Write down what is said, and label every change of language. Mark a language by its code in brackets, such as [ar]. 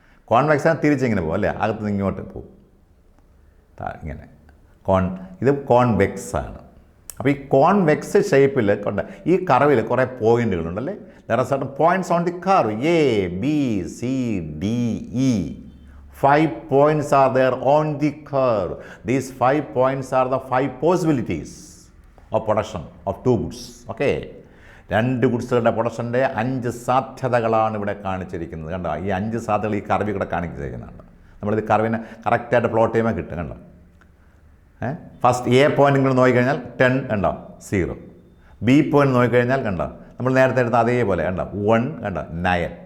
[ml] കോൺവെക്സാണ് തിരിച്ചിങ്ങനെ പോകും അല്ലേ, അകത്തുനിന്ന് ഇങ്ങോട്ട് പോകും ഇങ്ങനെ. ഇത് കോൺവെക്സ് ആണ്. അപ്പോൾ ഈ കോൺവെക്സ് ഷേപ്പിൽ കൊണ്ട് ഈ കർവിൽ കുറേ പോയിന്റുകളുണ്ടല്ലേ. [en] There are certain points on the curve A B C D E. 5 points are there on the curve. These 5 points are the 5 possibilities of production of 2 goods. Okay. [ml] 2 ഗുഡ്സുകളുടെ പ്രൊഡക്ഷൻ്റെ 5 സാധ്യതകളാണ് ഇവിടെ കാണിച്ചിരിക്കുന്നത്. കണ്ടോ, ഈ 5 സാധ്യതകൾ ഈ കർവിൽ കൂടെ കാണിച്ചിരിക്കുന്നുണ്ട്. നമ്മളിത് കർവിനെ കറക്റ്റായിട്ട് പ്ലോട്ട് ചെയ്യുമ്പോൾ കിട്ടും. കണ്ടോ, ഫസ്റ്റ് എ പോയിന്റ് ഇങ്ങനെ നോക്കിക്കഴിഞ്ഞാൽ 10 കണ്ടോ 0. ബി പോയിന്റ് നോക്കിക്കഴിഞ്ഞാൽ കണ്ടോ നമ്മൾ നേരത്തെ എടുത്ത അതേപോലെ കണ്ടോ 1 കണ്ടോ 9.